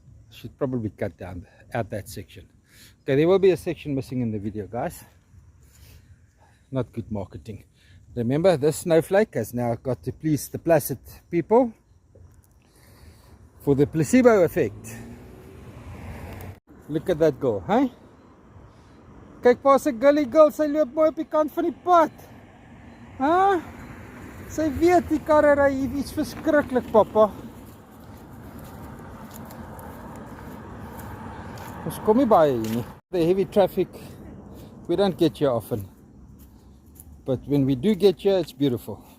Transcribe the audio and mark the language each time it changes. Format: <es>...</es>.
<en>Should probably cut down out that section. Okay, there will be a section missing in the video, guys. Not good marketing. Remember, this snowflake has now got to please the placid people for the placebo effect. Look at that girl, hey?</en> <af>Kyk pa sy gully girl, sy loop mooi op die kant van die pad. Huh? Sy weet die karre ry hier iets verskriklik, papa. Ons kom nie baie hier nie.</af> <en>The heavy traffic, we don't get here often. But when we do get here, it's beautiful.</en>